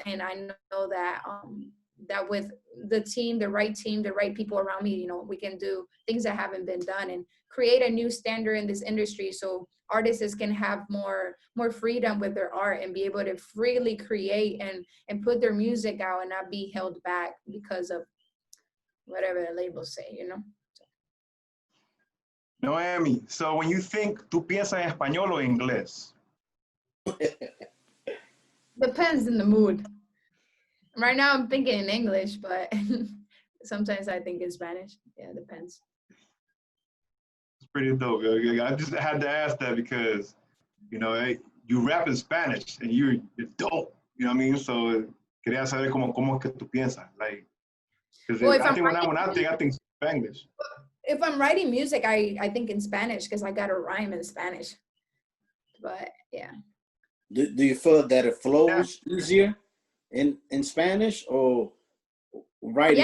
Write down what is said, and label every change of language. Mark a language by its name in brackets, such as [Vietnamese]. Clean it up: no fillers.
[English] And I know that, that with the team, the right people around me, you know, we can do things that haven't been done and create a new standard in this industry. So artists can have more freedom with their art and be able to freely create and put their music out and not be held back because of whatever the labels say, you know? [Spanish] Nohemy, [English] so when you think, [Spanish] ¿tú piensas en español o inglés? [English] Depends in the mood. Right now I'm thinking in English, but sometimes I think in Spanish. Yeah, it depends. It's pretty dope. I just had to ask that because, you know, you rap in Spanish and you're dope. You know what I mean? [Spanish] So quería saber cómo es que tú piensas. [English] Like, because Well, I think when I think Spanglish. If I'm writing music, I think in Spanish because I got to rhyme in Spanish. But yeah. Do you feel that it flows easier in Spanish or writing?